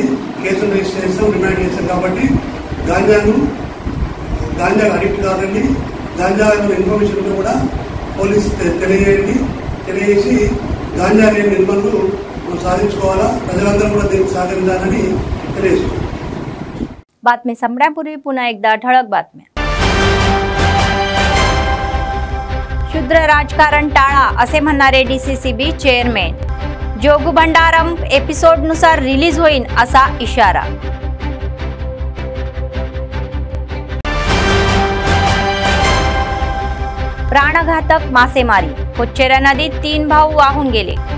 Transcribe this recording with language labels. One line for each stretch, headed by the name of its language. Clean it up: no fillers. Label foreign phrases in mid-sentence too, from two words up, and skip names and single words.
Telugu: కేసులు రిజిస్టర్ చేస్తాం, రిమాండ్ చేస్తాం। కాబట్టి గాంజా అడిక్ట్ కాదండి। గాంజా ఇన్ఫర్మేషన్ ఉంటే కూడా పోలీస్ తెలియజేయండి। తెలియజేసి గాంజా లేని నిర్మల్ను మనం సాధించుకోవాలా। ప్రజలందరూ కూడా దీనికి సహకరించాలని తెలియజేస్తున్నాం।
Marathi: बातमी संपण्यापूर्वी पुन्हा एकदा ठळक बातम्या। शुद्र राजकारण टाळा असे म्हणणारे DCCB चेअरमॅन। जोगू भंडारम एपिसोडनुसार रिलीज होईल असा इशारा। प्राणघातक मासेमारी, कोच्चेरा नदीत 3 भाऊ वाहून गेले।